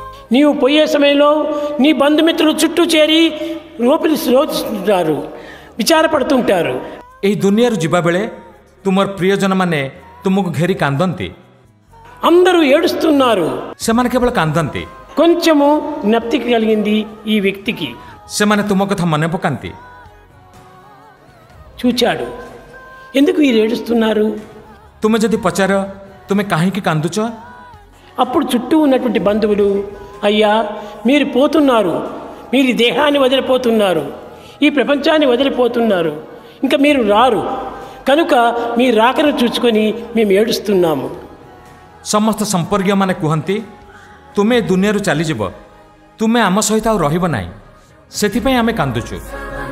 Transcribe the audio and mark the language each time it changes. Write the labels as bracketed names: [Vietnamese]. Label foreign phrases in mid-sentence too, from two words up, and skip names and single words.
[Telugu] నీవు పోయే సమయంలో నీ బంధుమిత్రులు చుట్టూ చేరి రోధిస్తుంటారు, విచారపడుతుంటారు। [Odia] ଏହି ଦୁନିଆରୁ ଯିବା ବେଳେ ତୁମର ପ୍ରିୟଜନମାନେ ତୁମକୁ ଘେରି କାନ୍ଦନ୍ତି, [Telugu] అందరూ ఏడుస్తున్నారు। [Odia] ସେମାନେ କେବଳ କାନ୍ଦନ୍ତି। [Telugu] కొంచెము జ్ఞప్తి కలిగింది ఈ వ్యక్తికి। [Odia] ସେମାନେ ତୁମ କଥା ମନେ ପକାନ୍ତି। [Telugu] చూచాడు, ఎందుకు వీరు ఏడుస్తున్నారు? [Odia] ତୁମେ ଯଦି ପଚାର ତୁମେ କାହିଁକି କାନ୍ଦୁଛ, [Telugu] అప్పుడు చుట్టూ ఉన్నటువంటి బంధువులు, అయ్యా మీరు పోతున్నారు, మీరు ఈ దేహాన్ని వదిలిపోతున్నారు, ఈ ప్రపంచాన్ని వదిలిపోతున్నారు, ఇంకా మీరు రారు, కనుక మీ రాకను చూసుకొని మేము ఏడుస్తున్నాము। [Odia] ସମସ୍ତ ସମ୍ପର୍କୀୟମାନେ କୁହନ୍ତି ତୁମେ ଏ ଦୁନିଆରୁ ଚାଲିଯିବ, ତୁମେ ଆମ ସହିତ ଆଉ ରହିବ ନାହିଁ, ସେଥିପାଇଁ ଆମେ କାନ୍ଦୁଛୁ।